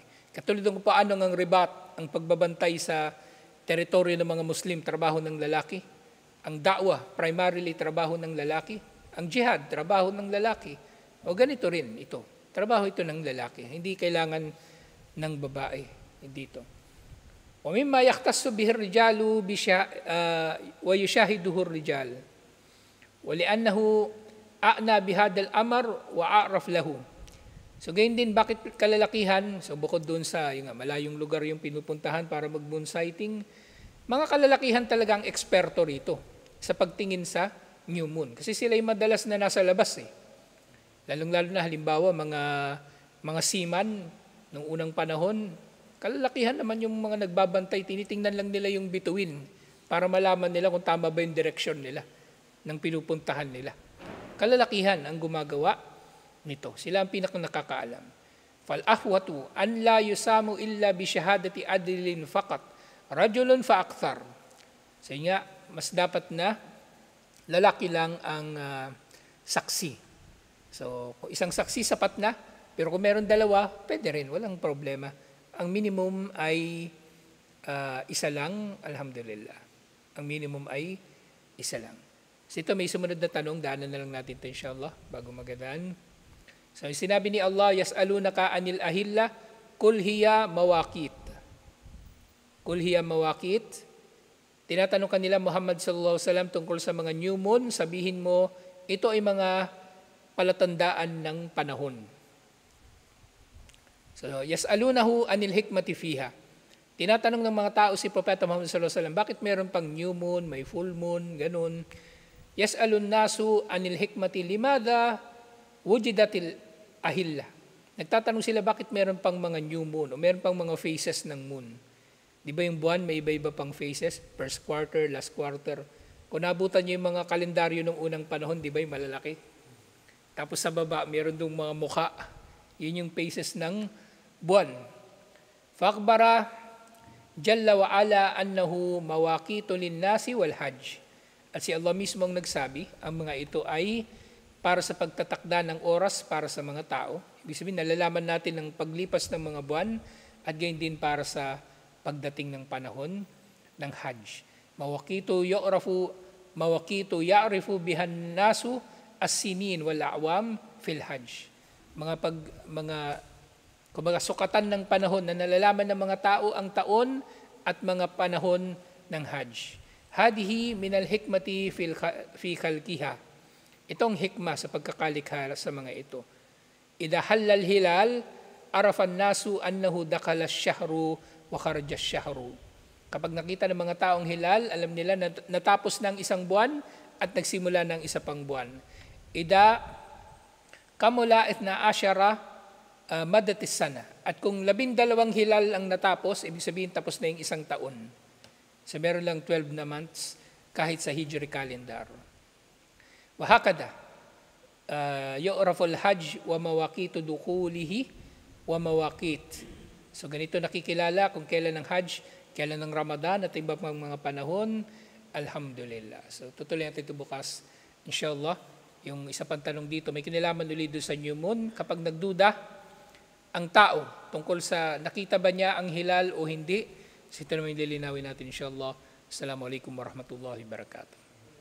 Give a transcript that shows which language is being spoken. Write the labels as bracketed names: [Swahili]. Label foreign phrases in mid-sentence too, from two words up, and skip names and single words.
[Filipino] Katulad ng paano ang ribat, ang pagbabantay sa teritoryo ng mga Muslim, trabaho ng lalaki. Ang da'wah, primarily trabaho ng lalaki. Ang jihad, trabaho ng lalaki. O ganito rin ito. Trabaho ito ng lalaki. Hindi kailangan ng babae. Hindi ito. [Arabic] وَمِمَّا يَخْتَصُّ بِهِ الرِّجَالُ وَيُشَاهِدُهُ الرِّجَالُ وَلِأَنَّهُ أَعْنَى بِهَذَا الْأَمْرِ وَأَعْرَفْ لَهُ. [Filipino] So gayon din, bakit kalalakihan? So bukod doon sa malayong lugar yung pinupuntahan para mag- [English] moon sighting, [Filipino] mga kalalakihan talaga ang eksperto rito sa pagtingin sa [English] new moon. [Filipino] Kasi sila yung madalas na nasa labas eh. Lalong-lalo na halimbawa mga seaman nung unang panahon, kalalakihan naman yung mga nagbabantay, tinitingnan lang nila yung bituin para malaman nila kung tama ba yung direksyon nila ng pinupuntahan nila. Kalalakihan ang gumagawa nito. Sila ang nakakaalam. [Arabic] فالأحوط أن لا يصام إلا بشهادة عدل فقط رجل فأكثر. [Filipino] So nga, mas dapat na lalaki lang ang saksi. So kung isang saksi sapat na, pero kung meron dalawa, pwede rin, walang problema. Ang minimum ay isa lang, alhamdulillah. Ang minimum ay isa lang. So ito may sumunod na tanong, daanan na lang natin ito inshallah, bago magadaan. So sinabi ni Allah, [Arabic] يسألونك عن الأهلة قل هي مواقيت. قل هي مواقيت. [Filipino] Tinatanong kanila Muhammad [Arabic] صلى الله عليه وسلم [Filipino] tungkol sa mga [English] new moon, [Filipino] sabihin mo, ito ay mga palatandaan ng panahon. So, [Arabic] يسألونه عن الحكمة فيها. [Filipino] Tinatanong ng mga tao si Propeta Muhammad [Arabic] صلى الله عليه وسلم, [Filipino] bakit meron pang [English] new moon, [Filipino] may [English] full moon, [Filipino] ganun. [Arabic] يسأل الناس عن الحكمة لماذا وجدت الأهلة. [Filipino] Nagtatanong sila bakit meron pang mga [English] new moon [Filipino] o meron pang mga phases ng moon. Di ba yung buwan may iba-iba pang phases? [English] First quarter, last quarter. [Filipino] Kung nabutan nyo yung mga kalendaryo ng unang panahon, di ba yung malalaki? Tapos sa baba, meron dong mga mukha. Yun yung phases ng buwan. [Arabic] فأخبر جل وعلا أنها مواقيت للناس والحج. [Filipino] At si Allah mismo ang nagsabi, ang mga ito ay para sa pagtatakda ng oras para sa mga tao. Ibig sabihin, nalalaman natin ang paglipas ng mga buwan at gayon din para sa pagdating ng panahon ng hajj. [Arabic] مواقيت يعرف بها الناس السنين والأعوام في الحج. [Filipino] Kumbaga sukatan ng panahon na nalalaman ng mga tao ang taon at mga panahon ng hajj. [Arabic] هذه من الحكمة في خلقها. [Filipino] Itong hikmah sa pagkakalikha sa mga ito. [Arabic] إذا هل الهلال عرف الناس أنه دخل الشهر وخرج الشهر wa kharaja ash-shahru. [Filipino] Kapag nakita ng mga taong hilal, alam nila na natapos ng isang buwan at nagsimula ng isa pang buwan. [Arabic] إذا كمل اثنا عشر مدة السنة. [Filipino] At kung 12 hilal ang natapos, ibig sabihin tapos na yung isang taon. So meron lang 12 na months kahit sa Hijri calendar. [Arabic] وهكذا يعرف الحج ومواقيت دخوله ومواقيت. [Filipino] So ganito nakikilala kung kailan ang hajj, kailan ang Ramadan at iba pang mga panahon. Alhamdulillah. So tutuloy natin ito bukas. Inshallah, yung isa pang tanong dito, may kinalaman ulit doon sa [English] new moon. [Filipino] Kapag nagduda ang tao tungkol sa nakita ba niya ang hilal o hindi, so ito naman yung lilinawin natin inshallah. [Arabic] السلام عليكم ورحمة الله وبركاته.